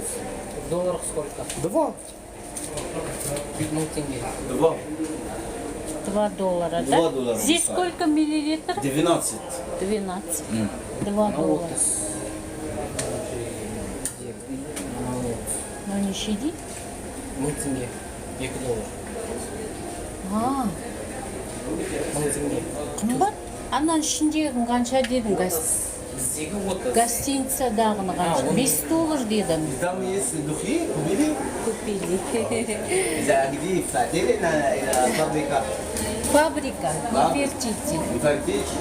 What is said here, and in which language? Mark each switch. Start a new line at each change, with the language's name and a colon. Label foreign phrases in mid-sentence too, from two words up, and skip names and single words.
Russian: В долларах сколько? 2. 0 тенге. 2. $2, да? $2, Здесь да. сколько миллилитров? 12. 12. $2. Ну не щади. 0 тенге. 2 доллар. А, 0 тенге.
Kazakh: қымбат. Анан ішіндегін қанша дедің? Біздегі вот Гостиницадағыны қанша? $5 дедім.
Russian: Там есть духи, купили. Купили.
Arabic: إذا جديد فتحتي لنا إلى فابريكا.
Russian: Фабрика. Нефертити. Фактически.